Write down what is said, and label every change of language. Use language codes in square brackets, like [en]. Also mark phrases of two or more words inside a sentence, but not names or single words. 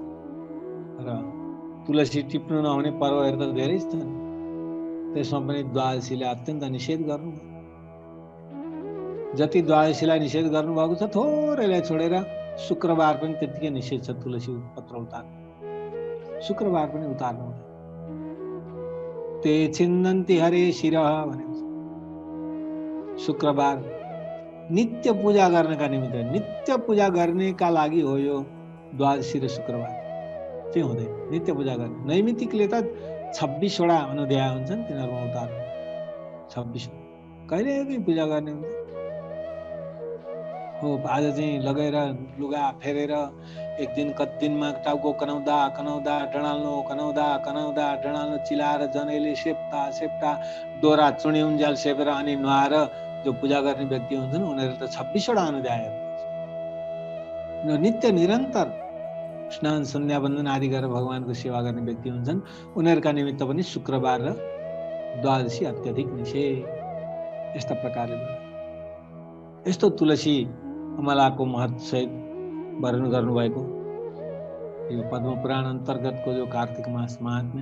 [ne] र तुलसी टिप्नु नहुने पर्वहरू त धेरै छन्, त्यसमा पनि द्वादशीले अत्यन्त निषेध गर्नु। जति द्वादशीलाई निषेध गर्नुभएको छ थोरैलाई छोडेर शुक्रबार पनि त्यतिकै निषेध छ तुलसी पत्र उतार्नु। शुक्रबार पनि उतार्नु हुँदैन। [sa] ते छिन्दन्ति हरे शिरः [ne] भनेको छ। शुक्रबार नित्य पूजा गर्नका निमित्त, नित्य पूजा गर्नेका लागि हो यो द्वादशी र शुक्रबार चाहिँ हुँदैन। नित्य पूजा गर्ने नैमित्तिकले त 26 वटा अनुध्याय हुन्छन्, तिनीहरूमा उतार्नु 26। कहिले पनि पूजा गर्ने हुन्छ हो। आज चाहिँ लगेर लुगा फेरेर एक दिन कति दिनमा टाउको कनाउँदा डडाल्नु चिलाएर जनैले सेप्ता दोरा चुनी उन्जाल सेपेर अनि नुहाएर जो पूजा गर्ने व्यक्ति हुन्छन् उनीहरू त 26वटा अनुध्याय नित्य निरन्तर स्नान सन्ध्या वन्दन आदि गरेर भगवानको सेवा गर्ने व्यक्ति हुन्छन्। उनीहरूका निमित्त पनि शुक्रबार र द्वादशी अत्यधिक निषेध। यस्ता प्रकारले यस्तो तुलसी अमलाको महत्व सहित वर्णन गर्नुभएको यो पद्म पुराण अन्तर्गतको जो कार्तिक मास महात्म्य।